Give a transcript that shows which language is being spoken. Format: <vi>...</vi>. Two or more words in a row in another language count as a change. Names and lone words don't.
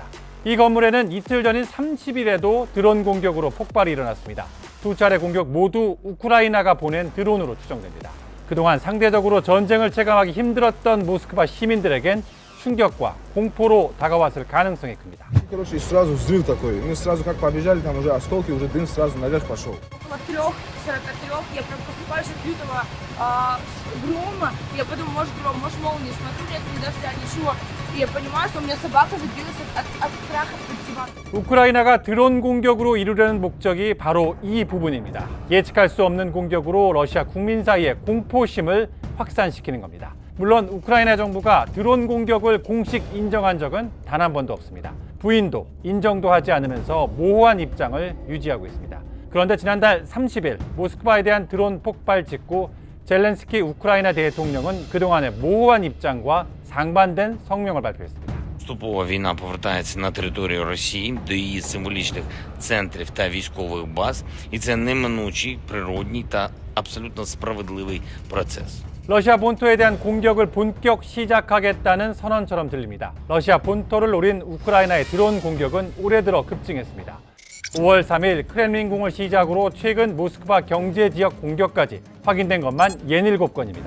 <ko>이 건물에는 이틀 전인 30일에도 드론 공격으로 폭발이 일어났습니다. 2차례 공격 모두 우크라이나가 보낸 드론으로 추정됩니다. 그동안 상대적으로 전쟁을 체감하기 힘들었던 모스크바 시민들에겐 충격과 공포로 다가왔을 가능성이 큽니다.</ko> <ru>Короче, и сразу взрыв такой. Мы сразу как побежали, там уже осколки, уже дым сразу наверх пошел. Около 3:43 я прям просыпаюсь от лютого грома. Я подумала, может гром, может молния. Смотрю, нет ни дождя, ничего. И я понимаю, что у меня собака забилась от страха под диван.</ru> <ko>우크라이나가 드론 공격으로 이루려는 목적이 바로 이 부분입니다. 예측할 수 없는 공격으로 러시아 국민 사이의 공포심을 확산시키는 겁니다. 물론 우크라이나 정부가 드론 공격을 공식 인정한 적은 단 한 번도 없습니다. 부인도 인정도 하지 않으면서 모호한 입장을 유지하고 있습니다. 그런데 지난달 30일 모스크바에 대한 드론 폭발 직후 젤렌스키 우크라이나 대통령은 그동안의 모호한 입장과 상반된 성명을 발표했습니다.</ko> <uk>Поступово війна повертається на територію Росії до її символічних центрів та військових баз, і це неминучий, природній та абсолютно справедливий процес.</uk> <ko>러시아 본토에 대한 공격을 본격 시작하겠다는 선언처럼 들립니다. 러시아 본토를 노린 우크라이나의 드론 공격은 올해 들어 급증했습니다. 5월 3일 크렘린궁을 시작으로 최근 모스크바 경제지역 공격까지 확인된 것만 67건입니다.</ko>